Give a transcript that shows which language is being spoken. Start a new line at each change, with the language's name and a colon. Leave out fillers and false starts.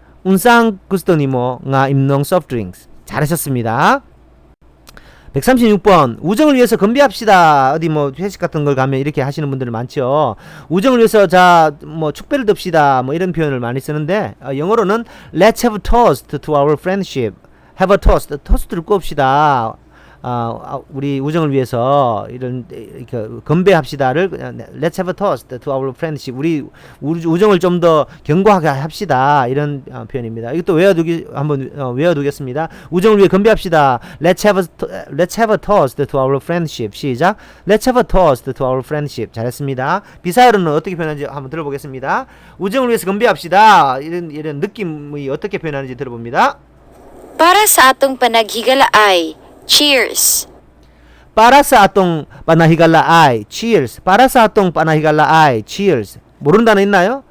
Cebuano: 운상 구스더니 뭐 nga 임농 soft drinks.
Korean: 잘하셨습니다. 136번 우정을 위해서 건배합시다. 어디 뭐 회식 같은 걸 가면 이렇게 하시는 분들 많죠. 우정을 위해서 자 뭐 축배를 듭시다 뭐 이런 표현을 많이 쓰는데 영어로는
English: Let's have a toast to our friendship. Have a toast.
Korean: 토스트를 꼽시다. 우리 우정을 위해서 이런 이렇게 건배합시다를
English: Let's have a toast to our friendship.
Korean: 우리 우정을 좀 더 견고하게 합시다. 이런 표현입니다. 이것도 한번 외워두겠습니다. 우정을 위해 건배합시다.
English: Let's have a toast to our friendship.
Korean: 시작.
English: Let's have a toast to our friendship.
Korean: 잘했습니다. 비사열은 어떻게 표현하는지 한번 들어보겠습니다. 우정을 위해서 건배합시다. 이런 느낌이 어떻게 표현하는지 들어봅니다.
Cebuano: Para sa atong panaghigalaay. Cheers. Para sa atong panahigalaay. Cheers. Para sa atong panahigalaay. Cheers.
Korean: 모르는 단어 있나요?